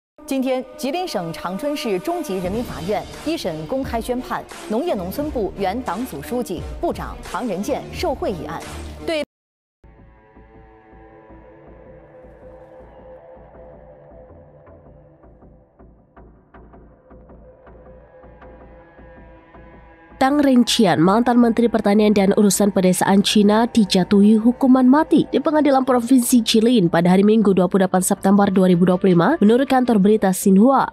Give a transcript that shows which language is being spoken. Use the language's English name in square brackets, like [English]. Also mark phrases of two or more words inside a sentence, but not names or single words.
[Chinese] 今天，吉林省长春市中级人民法院一审公开宣判农业农村部原党组书记、部长唐仁健受贿一案，对 [Indonesian] Tang Renchian, mantan Menteri Pertanian dan Urusan Pedesaan Cina, dijatuhi hukuman mati di Pengadilan Provinsi Jilin pada hari Minggu 28 September 2025 menurut kantor berita Xinhua.